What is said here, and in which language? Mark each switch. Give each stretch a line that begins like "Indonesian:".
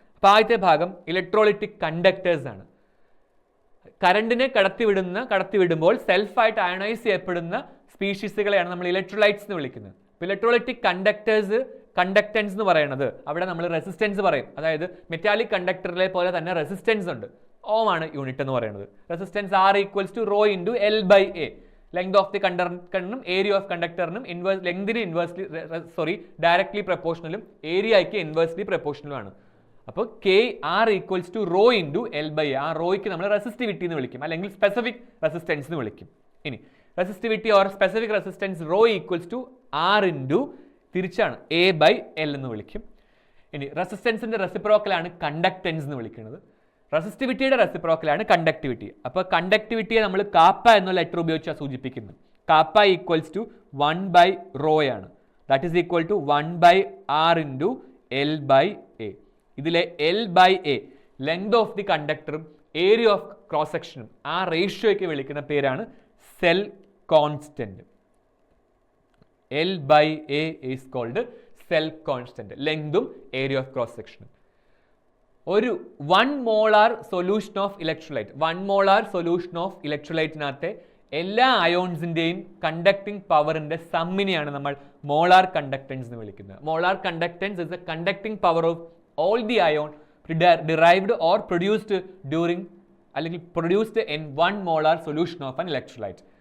Malayalam: അപ്പോൾ ആദ്യത്തെ ഭാഗം ഇലക്ട്രോളിറ്റിക് കണ്ടക്ടേഴ്സ് ആണ്. കറണ്ടിനെ കടത്തിവിടുമ്പോൾ സെൽഫായിട്ട് അയണൈസ് ചെയ്യപ്പെടുന്ന സ്പീഷീസുകളെയാണ് നമ്മൾ ഇലക്ട്രോലൈറ്റ്സ് എന്ന് വിളിക്കുന്നത്. ഇലക്ട്രോളിറ്റിക് കണ്ടക്ടൻസ് എന്ന് പറയുന്നത് അവിടെ നമ്മൾ റെസിസ്റ്റൻസ് പറയും. അതായത് മെറ്റാലിക് കണ്ടക്ടറിലെ പോലെ തന്നെ റെസിസ്റ്റൻസ് ഉണ്ട്. ഓം ആണ് യൂണിറ്റ് എന്ന് പറയുന്നത്.
English: Resistance R = ρ × L/A.
Malayalam: Length of the കണ്ടക്ടറിനും area of കണ്ടക്ടറിനും ലെങ്തിന് directly പ്രപ്പോർഷണലും ഏരിയയ്ക്ക് inversely പ്രപ്പോർഷണലുമാണ്. അപ്പോൾ R = ρ × L/A. ആ റോയ്ക്ക് നമ്മൾ റെസിസ്റ്റിവിറ്റി എന്ന് വിളിക്കും, അല്ലെങ്കിൽ സ്പെസിഫിക് റെസിസ്റ്റൻസ് എന്ന് വിളിക്കും. ഇനി resistivity or specific resistance ρ = R × തിരിച്ചാണ് A/L എന്ന് വിളിക്കും. ഇനി റെസിസ്റ്റൻസിന്റെ റെസിപ്രോക്കലാണ് കണ്ടക്ടൻസ് എന്ന് വിളിക്കുന്നത്. റെസിസ്റ്റിവിറ്റിയുടെ റെസിപ്രോക്കലാണ് കണ്ടക്ടിവിറ്റി. അപ്പോൾ കണ്ടക്ടിവിറ്റിയെ നമ്മൾ കാപ്പ എന്ന ലെറ്റർ ഉപയോഗിച്ചാണ് സൂചിപ്പിക്കുന്നത്.
English: Kappa = 1/ρ ആണ്. That is equal to 1/R × L/A.
Malayalam: ഇതിലെ L/A length of the കണ്ടക്ടറും area of cross സെക്ഷനും ആ റേഷ്യോയ്ക്ക് വിളിക്കുന്ന പേരാണ് cell constant.
English: L/A is called cell constant. ലെങ്തും area of cross സെക്ഷനും.
Malayalam: ഒരു 1 molar solution of electrolyte, 1 molar solution of ഇലക്ട്രോലൈറ്റിനകത്തെ എല്ലാ അയോൺസിന്റെയും കണ്ടക്ടിങ് പവറിന്റെ സമ്മിനെയാണ് നമ്മൾ മോളാർ കണ്ടക്ടൻസ് എന്ന് വിളിക്കുന്നത്.
English: Molar conductance is a conducting power of all the ion derived or produced during അല്ലെങ്കിൽ produced in 1 molar solution of an electrolyte.